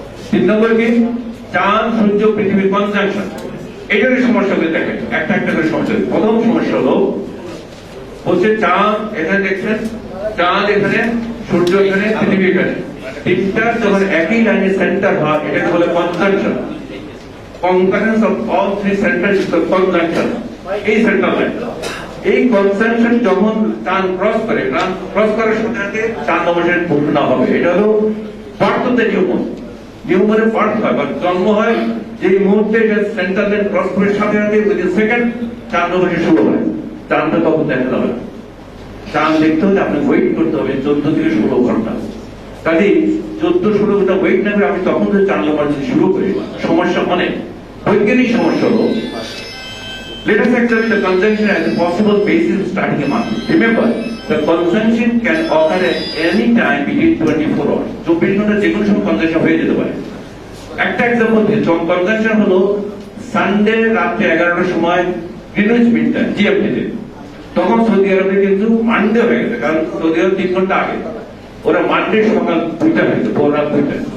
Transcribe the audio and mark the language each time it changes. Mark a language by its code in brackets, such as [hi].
[bn] 3 নম্বর কি চাঁদ সূর্য পৃথিবীর কনজাংশন, এটারই সমস্যা করে দেখেন, একটা একটা করে সমস্যা। প্রথম সমস্যা হলো বলছে চাঁদ এখানে দেখছেন, চাঁদ এখানে, সূর্য এখানে, পৃথিবী এখানে, 3টা যখন একই লাইনে সেন্টার হয় এটাকে বলে conjunction. [en] Concurrence of all 3 centers is the conjunction. [bn] এই সেন্টার লাইন, এই কনজাংশন যখন চাঁদ ক্রস করে, ক্রস করার সাথে সাথে চাঁদ মাসের ঘটনা হবে। এটা হলো পার্ট অফ দ্য নিয়মে পার্ট হয় বা জন্ম হয় যে মুহূর্তে সেন্টার লাইন ক্রস করে সাথে সাথে উইদিন সেকেন্ড চাঁদ মাসে শুরু হয়। চাঁদটা তখন দেখা যাবে না। চাঁদ দেখতে হলে আপনি ওয়েট করতে হবে 14 থেকে 16 ঘন্টা। কাজে 14-16 ঘন্টা ওয়েট না করে আমি তখন যদি চাঁদ মাসে শুরু করি, সমস্যা অনেক। বৈজ্ঞানিক সমস্যা হলো, [en] let us examine the conjunction as a possible basis of starting a month. Remember, the conjunction can occur at any time between 24 hours. [bn] 24 ঘন্টা যে কোনো সময় কনজাংশন হয়ে যেতে পারে। একটা এক্সাম্পল দিই, কনজাংশন হলো সানডে রাতে 11টার সময় গ্রিনউইচ মিন টাইম জিএমটি, তখন সৌদি আরবে কিন্তু মানডে হয়ে গেছে, কারণ সৌদি আরব 3 ঘন্টা আগে, ওরা মানডে সকাল 2টা হয়েছে, ভোর রাত 2টা।